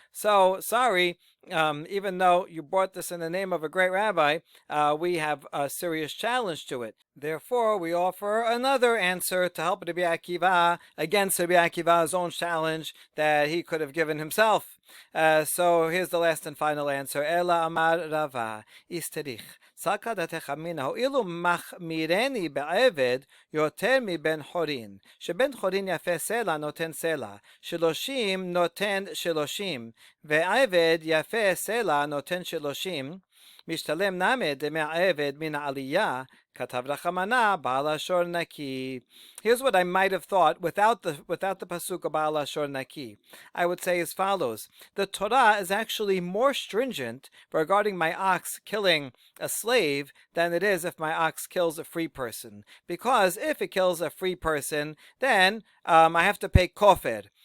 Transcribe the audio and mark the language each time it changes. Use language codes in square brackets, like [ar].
[en] So sorry. Even though you brought this in the name of a great rabbi, we have a serious challenge to it. Therefore, we offer another answer to help Rabbi Akiva against Rabbi Akiva's own challenge that he could have given himself. So here's the last and final answer. [arc] Ela amar Rava isterich. סקדתך מינהו אילו מחמירני בעבד יותר מבן חורין, שבן חורין יפה סלע נותן סלע, 30 נותן 30, ועבד יפה סלע נותן 30, משתלם נמי דמי העבד מן העלייה, כתב רחמנה בעל השור נקי. [en] Here's what I might have thought without the pasuk of Baal Ashor Naki. I would say as follows. The Torah is actually more stringent regarding my ox killing a slave than it is if my ox kills a free person. Because if it kills a free person, then I have to pay kofed.